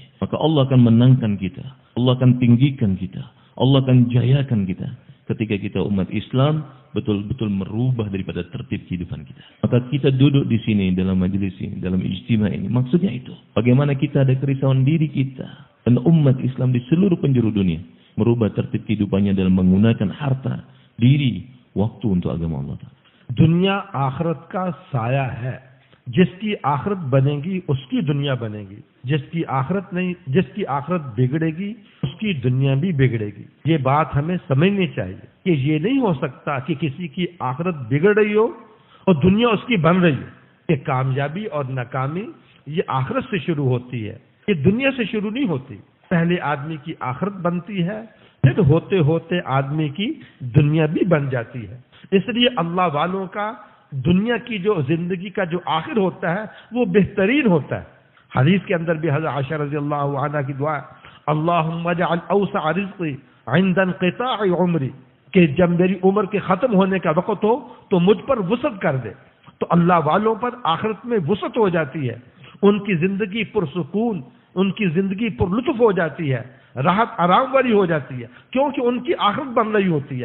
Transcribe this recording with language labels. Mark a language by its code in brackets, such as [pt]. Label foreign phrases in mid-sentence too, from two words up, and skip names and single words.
[id] Maka Allah akan menangkan kita, Allah akan tinggikan kita, Allah akan jayakan kita ketika kita umat Islam betul-betul merubah daripada tertib kehidupan kita. Maka kita duduk di sini dalam majelis ini, dalam ijtima ini, maksudnya itu. Bagaimana kita ada kerisauan diri kita dan umat Islam di seluruh penjuru dunia merubah tertib kehidupannya dalam menggunakan harta diri waktu untuk agama Allah Ta'ala. [ur] دنیا آخرت کا سایہ ہے، جس کی آخرت بنے گی اس کی دنیا بنے گی، جس کی آخرت نہیں، جس کی آخرت بگڑے گی اس کی دنیا بھی بگڑے گی. یہ بات ہمیں سمجھنی چاہیے کہ یہ نہیں ہو سکتا کہ کسی کی آخرت بگڑ رہی ہو اور دنیا اس کی بن رہی ہو. یہ کامیابی اور ناکامی یہ آخرت سے شروع ہوتی ہے، یہ دنیا سے شروع نہیں ہوتی. پہلے آدمی کی آخرت بنتی ہے، پھر ہوتے ہوتے آدمی کی دنیا بھی بن جاتی ہے. اس لیے اللہ والوں کا دنیا کی جو زندگی کا جو آخر ہوتا ہے وہ بہترین ہوتا ہے. حدیث کے اندر بھی حضرت عائشہ [ar] رضي الله عنها [ur] کی دعا, [ar] اللہم اجعل اوسع رزقی عند انقطاع عمری، [ur] کہ جب میری عمر کے ختم ہونے کا وقت ہو تو مجھ پر وسعت کر دے. تو اللہ والوں پر آخرت میں وسعت ہو جاتی ہے، ان کی زندگی پرسکون، ان کی زندگی پر لطف ہو جاتی ہے، راحت آرام والی ہو جاتی ہے، کیونکہ ان کی آخرت بن رہی ہوتی ہے.